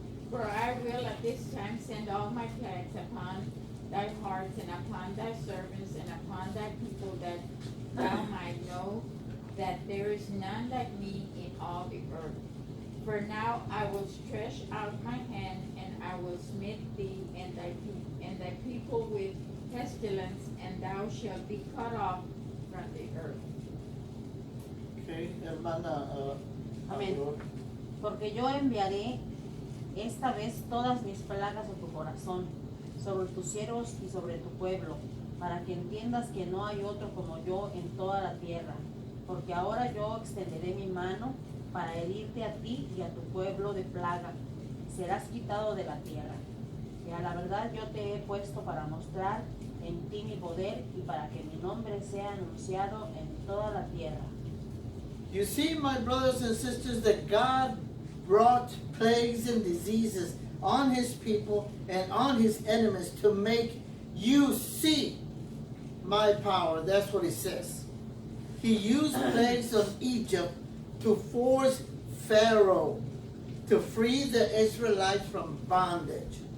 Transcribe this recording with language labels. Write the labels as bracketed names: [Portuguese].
[English] For I will at this time send all my plagues upon thy hearts and upon thy servants and upon thy people, that thou might know that there is none like me in all the earth. For now I will stretch out my hand, and I will smite thee and thy people with pestilence, and thou shalt be cut off from the earth. [Spanish] Okay, hermana. Amén. Porque yo enviaré esta vez todas mis plagas a tu corazón, sobre tus siervos y sobre tu pueblo, para que entiendas que no hay otro como yo en toda la tierra. Porque ahora yo extenderé mi mano para herirte a ti y a tu pueblo de plaga. Serás quitado de la tierra. Y a la verdad yo te he puesto para mostrar en ti mi poder y para que mi nombre sea anunciado en toda la tierra. [English] You see, my brothers and sisters, that God brought plagues and diseases on His people and on His enemies to make you see my power. That's what He says. He used plagues of Egypt to force Pharaoh to free the Israelites from bondage.